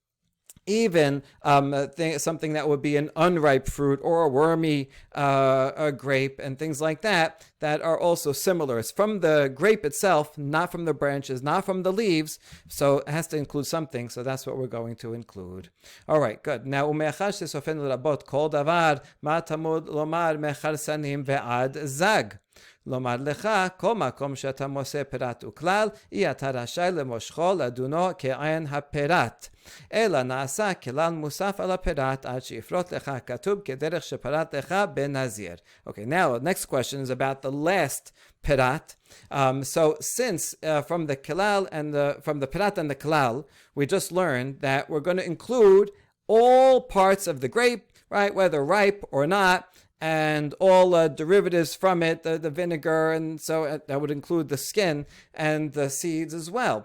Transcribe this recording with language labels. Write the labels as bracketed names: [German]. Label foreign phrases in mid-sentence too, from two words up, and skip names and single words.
[English] Even something that would be an unripe fruit or a wormy grape and things like that are also similar. It's from the grape itself, not from the branches, not from the leaves. So it has to include something. So that's what we're going to include. All right, good. Now, [Hebrew] ומאחר שסופו לרבות כל דבר מה תלמוד לומר מחרצנים ועד זג. לומר לך, כל מקום שאתה מוצא פירת וכלל, אתה רשאי למושכו לדונו כעין הפירת. אלא נעשה כלל מוסף על הפירת עד שיפרוט לך כתוב כדרך שפרט לך בנזיר. [English] Okay, now the next question is about the last pirat. So since from the Kelal and from the pirat and the Kelal, we just learned that we're going to include all parts of the grape, right, whether ripe or not, and all derivatives from it, the vinegar, and so that would include the skin and the seeds as well.